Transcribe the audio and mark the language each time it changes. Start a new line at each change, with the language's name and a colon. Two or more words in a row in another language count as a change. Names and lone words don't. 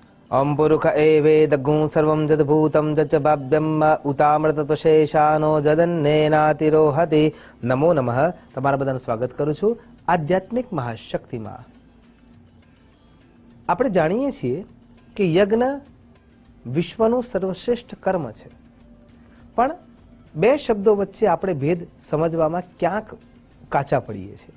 Sanskrit: ओम पुरुष एवेदगुं सर्वं जदभूतं जच बाभ्यम उतामृतत्वशेषानो जदन्नेनातिरोहति। नमो नमः।
Gujarati: તમારા બધાનું સ્વાગત કરું છું આધ્યાત્મિક મહાશક્તિમાં। આપણે જાણીએ છીએ કે યજ્ઞ વિશ્વનું સર્વશ્રેષ્ઠ કર્મ છે, પણ બે શબ્દો વચ્ચે આપણે ભેદ સમજવામાં ક્યાંક કાચા પડીએ છીએ।